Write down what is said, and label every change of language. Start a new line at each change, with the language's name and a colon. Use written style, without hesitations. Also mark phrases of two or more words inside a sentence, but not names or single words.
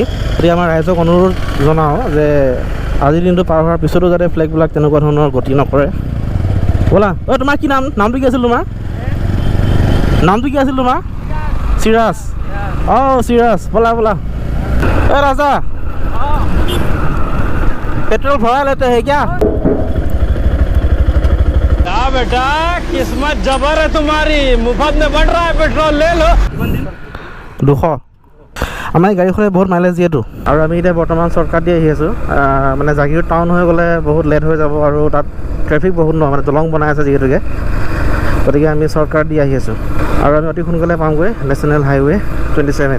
Assamese: গতিকে আমাৰ ৰাইজক অনুৰোধ জনাওঁ যে আজিৰ দিনটো পাৰ হোৱাৰ পিছতো যাতে ফ্লেগবিলাক তেনেকুৱা ধৰণৰ গতি নকৰে। ব'লা। তোমাৰ কি নামটো কি আছিল তোমাৰ? নামটো কি আছিল তোমাৰ? চিৰাজ। অঁ চিৰাজ, ব'লা।
Hindi: ৰাজা पेट्रोल भरा लेते हैं क्या? बेटा किस्मत जबर है तुम्हारी, मुफ्त में बढ़ रहा है पेट्रोल, ले लो।
Assamese: 200 আমাৰ গাড়ীখনে বহুত মাইলেজ দিয়েতো। আৰু আমি এতিয়া বৰ্তমান চৰ্টকাট দি আহি আছোঁ, মানে জাগীৰোড টাউন হৈ গ'লে বহুত লেট হৈ যাব আৰু তাত ট্ৰেফিক বহুত ন, মানে দলং বনাই আছে যিহেতুকে, গতিকে আমি চৰ্টকাট দি আহি আছোঁ। আৰু আমি অতি সোনকালে পামগৈ নেশ্যনেল হাইৱে 27।